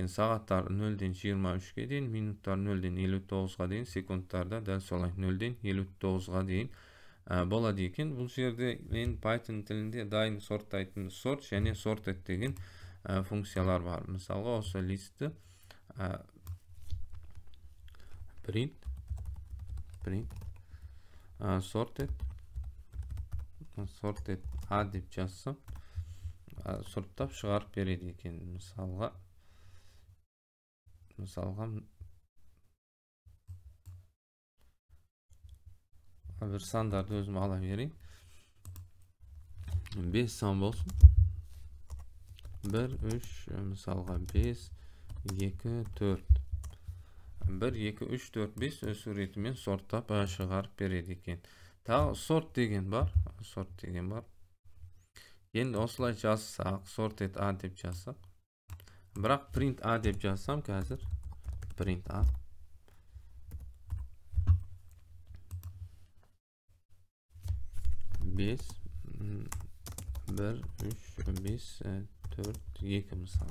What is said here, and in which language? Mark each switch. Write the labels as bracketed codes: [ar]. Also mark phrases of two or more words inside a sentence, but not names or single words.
[kk] Сағаттар 0-ден 23-ге дейін, минуттар 0-ден 59-ға дейін, секундтарда дәл солай 0-ден 59-ға дейін болады екен. Бұл жерде мен Python тілінде дайын сорттайтын сорт және sorted деген функциялар бар. Мысалға осы листті [en] print sorted a [kk] деп жазсам сұрыптап шығарып береді екен. Мысалға бір сандарды өзім ала берейін. 5 сан болсын. 1, 3, мысалға 5, 2, 4. 1, 2, 3, 4, 5 өсу ретімен сорттап шығарып береді екен. Тағы сорт деген бар. Енді осылай жазсақ, [en] sorted a [kk] деп жазсақ. Бірақ [en] print a [kk] деп жазсам қазір. [en] Print a. [kk] 5, 1, 3, 5, 4, 2 мысалы.